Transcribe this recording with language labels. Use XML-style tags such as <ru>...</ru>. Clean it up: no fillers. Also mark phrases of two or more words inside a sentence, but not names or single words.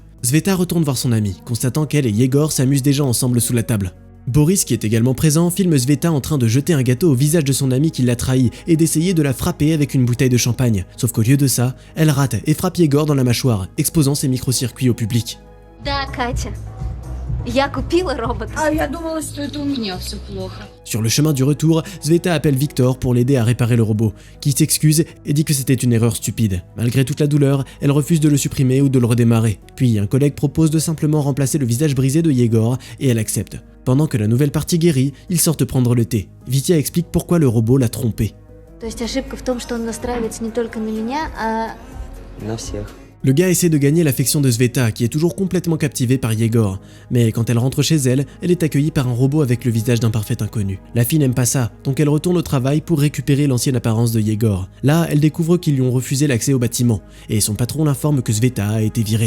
<fr>Sveta retourne voir son ami, constatant qu'elle et Yegor s'amusent déjà ensemble sous la table. Boris, qui est également présent, filme Sveta en train de jeter un gâteau au visage de son ami qui l'a trahi et d'essayer de la frapper avec une bouteille de champagne. Sauf qu'au lieu de ça, elle rate et frappe Yegor dans la mâchoire, exposant ses microcircuits au public.</fr> <ru>Да, Катя. Я купила робота. А я думала, что это у меня все плохо.</ru> <fr>Sur le chemin du retour, Sveta appelle Victor pour l'aider à réparer le robot, qui s'excuse et dit que c'était une erreur stupide. Malgré toute la douleur, elle refuse de le supprimer ou de le redémarrer. Puis un collègue propose de simplement remplacer le visage brisé de Yegor et elle accepte. Pendant que la nouvelle partie guérit, ils sortent prendre le thé. Vitia explique pourquoi le robot l'a trompé.</fr> <ru>То есть ошибка в том, что он настраивается не только на меня, а... На всех.</ru> <fr>Le gars essaie de gagner l'affection de Sveta, qui est toujours complètement captivée par Yegor. Mais quand elle rentre chez elle, elle est accueillie par un robot avec le visage d'un parfait inconnu. La fille n'aime pas ça, donc elle retourne au travail pour récupérer l'ancienne apparence de Yegor. Là, elle découvre qu'ils lui ont refusé l'accès au bâtiment, et son patron l'informe que Sveta a été virée.</fr>